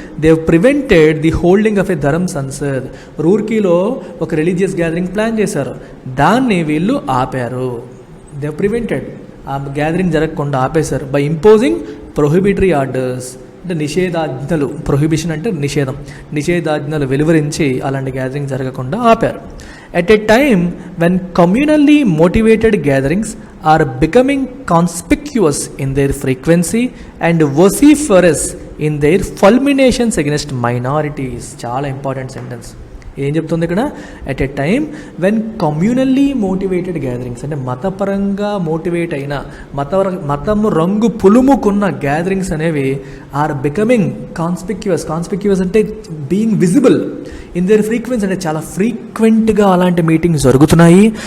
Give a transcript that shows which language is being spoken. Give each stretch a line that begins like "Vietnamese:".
English: They prevented the holding of a Dharm Sansad.
Telugu: రూర్కీలో ఒక religious gathering plan చేశారు, దాన్ని వీళ్ళు ఆపారు. దే ప్రివెంటెడ్, ఆ గ్యాదరింగ్ జరగకుండా ఆపేశారు
English: By imposing prohibitory orders.
Telugu: అంటే నిషేధాజ్ఞలు, ప్రొహిబిషన్ అంటే నిషేధాజ్ఞలు వెలువరించి అలాంటి గ్యాదరింగ్ జరగకుండా ఆపారు.
English: At a time when communally motivated gatherings are becoming conspicuous in their frequency and vociferous in their fulminations against minorities.
Telugu: చాలా ఇంపార్టెంట్ సెంటెన్స్. ఏం చెప్తుంది ఇక్కడ?
English: at a time when communally motivated gatherings,
Telugu: అంటే మతపరంగా మోటివేట్ అయిన మతము రంగు పులుముకున్న గ్యాదరింగ్స్ అనేవి
English: are becoming conspicuous
Telugu: అంటే
English: being visible in their frequency,
Telugu: అంటే చాలా ఫ్రీక్వెంట్గా అలాంటి మీటింగ్స్ జరుగుతున్నాయి.